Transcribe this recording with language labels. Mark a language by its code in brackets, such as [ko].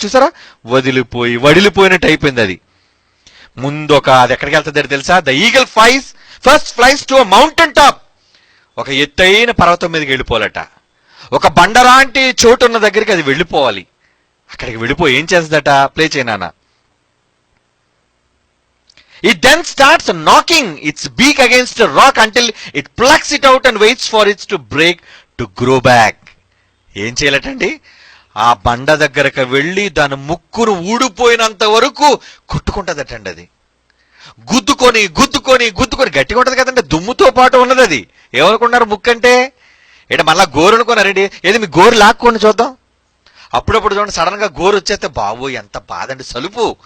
[te] చూసారా, వడిలిపోయినట్టు అయిపోయింది అది. ముందు అది ఎక్కడికి వెళ్తుంది తెలుసా? [en] The eagle first flies to mountain top. [te] ఒక ఎత్తైన పర్వతం మీదకి వెళ్ళిపోవాలట. ఒక బండరాంటి చోటు ఉన్న దగ్గరికి అది వెళ్ళిపోవాలి. అక్కడికి వెళ్ళిపోయి ఏం చేస్తుందట? ప్లే చేయనా. [en] It then starts knocking its beak against a rock until it plucks it out and waits for it to break to grow back. [te] ఏం చేయాలటండి? ఆ బండ దగ్గరకు వెళ్ళి దాని ముక్కును ఊడిపోయినంత వరకు కొట్టుకుంటదటండి. అది గుద్దుకొని గుద్దుకొని గుద్దుకొని గట్టిగా ఉంటది కదండి, దుమ్ముతో పాటు ఉన్నది అది. ఏమనుకున్నారు ముక్కు అంటే? ఏంటి మళ్ళా గోరు అనుకున్నారండి? ఏది మీ గోరు లాక్కోండి చూద్దాం. అప్పుడప్పుడు చూడండి సడన్ గా గోరు వచ్చేస్తే బాబోయ్ ఎంత బాధండి, సలుపు.